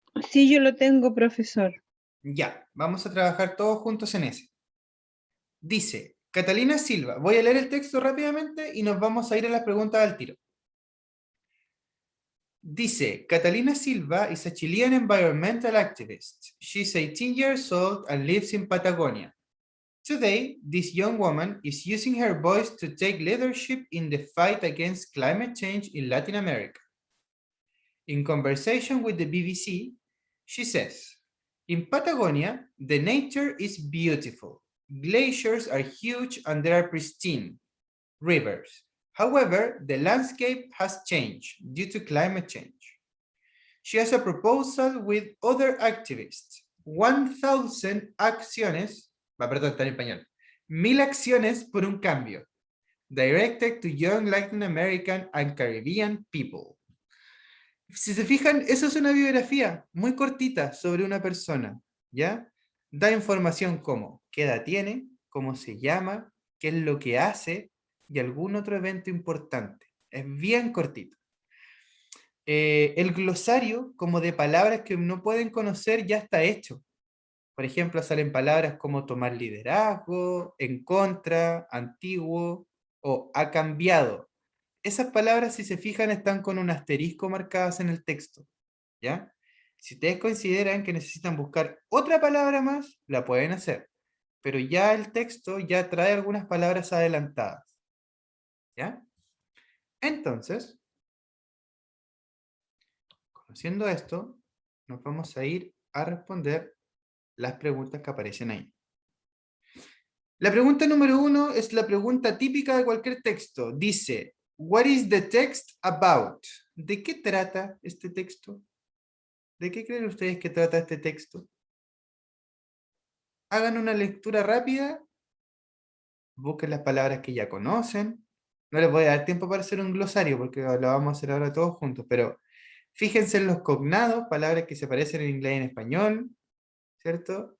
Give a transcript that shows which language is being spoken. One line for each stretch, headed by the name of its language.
Spanish: Sí, yo lo tengo, profesor. Ya, vamos a trabajar todos juntos en ese. Dice, Catalina Silva, voy a leer el texto rápidamente y nos vamos a ir a las preguntas al tiro. Dice,
English: Catalina Silva is a Chilean environmental activist. She's 18 years old and lives in Patagonia. Today, this young woman is using her voice to take leadership in the fight against climate change in Latin America. In conversation with the BBC, she says, in Patagonia, the nature is beautiful. Glaciers are huge and they are pristine. Rivers. However, the landscape has changed due to climate change. She has a proposal with other activists.
Spanish: 1,000 acciones, perdón, está en español. 1,000 acciones por un cambio.
English: Directed to young Latin American and Caribbean people.
Spanish: Si se fijan, eso es una biografía muy cortita sobre una persona, ¿ya? Da información como qué edad tiene, cómo se llama, qué es lo que hace y algún otro evento importante. Es bien cortito. El glosario, como de palabras que no pueden conocer, ya está hecho. Por ejemplo, salen palabras como tomar liderazgo, en contra, antiguo o ha cambiado. Esas palabras, si se fijan, están con un asterisco marcadas en el texto. ¿Ya? Si ustedes consideran que necesitan buscar otra palabra más, la pueden hacer. Pero ya el texto ya trae algunas palabras adelantadas. ¿Ya? Entonces, conociendo esto, nos vamos a ir a responder las preguntas que aparecen ahí. La pregunta número 1 es la pregunta típica de cualquier texto. Dice,
English: what is the text about?
Spanish: ¿De qué trata este texto? ¿De qué creen ustedes que trata este texto? Hagan una lectura rápida, busquen las palabras que ya conocen. No les voy a dar tiempo para hacer un glosario porque lo vamos a hacer ahora todos juntos, pero fíjense en los cognados, palabras que se parecen en inglés y en español, ¿cierto?